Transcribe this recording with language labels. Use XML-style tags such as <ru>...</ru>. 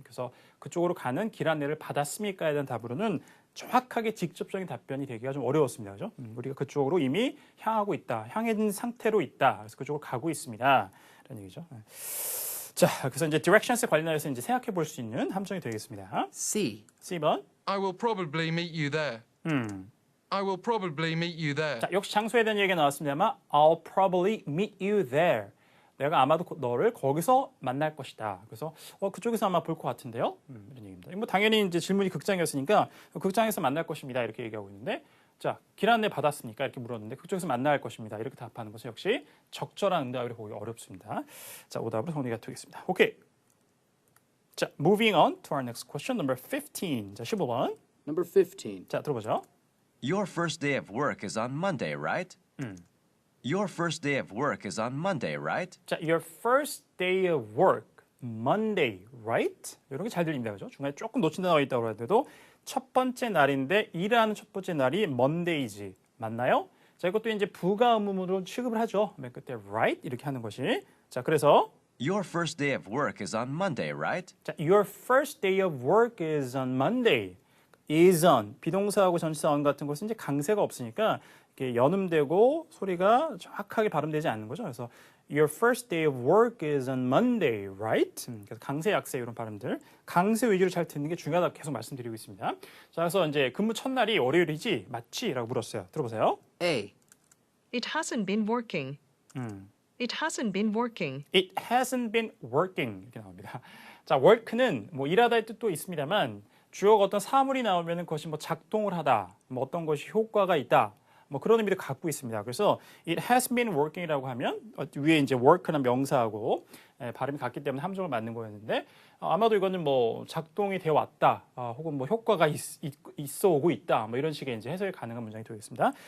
<ko>그래서 그쪽으로 가는 길 안내를 받았습니까에 대한 답으로는 정확하게 직접적인 답변이 되기가 좀 어려웠습니다. 그죠? 우리가 그쪽으로 이미 향하고 있다. 향해진 상태로 있다. 그래서 그쪽으로 가고 있습니다. 라는 얘기죠. 자, 그래서 이제 directions에 관련해서 이제 생각해 볼 수 있는 함정이 되겠습니다. C. C번.</ko> <en>I will probably meet you there. I will probably meet you there.</en> <ko>자, 역시 장소에 대한 얘기가 나왔습니다만</ko> <en>I'll probably meet you there.</en> <ko>내가 아마도 너를 거기서 만날 것이다. 그래서 그쪽에서 아마 볼 것 같은데요. 이런 얘기입니다. 뭐 당연히 이제 질문이 극장이었으니까 극장에서 만날 것입니다. 이렇게 얘기하고 있는데, 자, 길 안내 받았습니까? 이렇게 물었는데 그쪽에서 만날 것입니다. 이렇게 답하는 것은 역시 적절한 응답이라고 보기 어렵습니다. 자, 오답으로 정리가 되겠습니다.</ko> <en>오케이. 자, moving on to our next question, number 15. 자, 15번. Number 15.</en> <ko>자, 들어보죠.</ko> <en>Your first day of work is on Monday, right? Your first day of work is on Monday, right? 자, your first day of work. Monday, right?</en> <ko>이런 게 잘 들립니다.</ko> <en>그죠?</en> <ko>중간에 조금 놓친 단어가 있다고 하더라도 첫 번째 날인데 일하는 첫 번째 날이 Monday지. 맞나요? 자, 이것도 이제 부가 의문문으로 취급을 하죠. 맨 끝에 right 이렇게 하는 것이. 자, 그래서</ko> <en>Your first day of work is on Monday, right? 자, your first day of work is on Monday.</en> <ko>is on 비동사하고 전치사 on 같은 것은 이제 강세가 없으니까 이렇게 연음되고 소리가 정확하게 발음되지 않는 거죠.</ko> <en>그래서 your first day of work is on Monday, right?</en> <ko>그래서 강세, 약세 이런 발음들 강세 위주로 잘 듣는 게 중요하다고 계속 말씀드리고 있습니다. 자, 그래서 이제 근무 첫날이 월요일이지 맞지? 라고 물었어요. 들어보세요. A.</ko> <en>It hasn't been working. It hasn't been working. It hasn't been working</en> <ko>이렇게 나옵니다. 자, work는 뭐 일하다의 뜻도 있습니다만 주어가 어떤 사물이 나오면 그것이 뭐 작동을 하다, 뭐 어떤 것이 효과가 있다, 뭐 그런 의미를 갖고 있습니다. 그래서</ko> <en>it has been working</en> <ko>이라고 하면 위에 이제 work는 명사하고 발음이 같기 때문에 함정을 맞는 거였는데 아마도 이거는 뭐 작동이 되어 왔다, 혹은 뭐 효과가 있어 오고 있다, 뭐 이런 식의 이제 해석이 가능한 문장이 되겠습니다.</ko>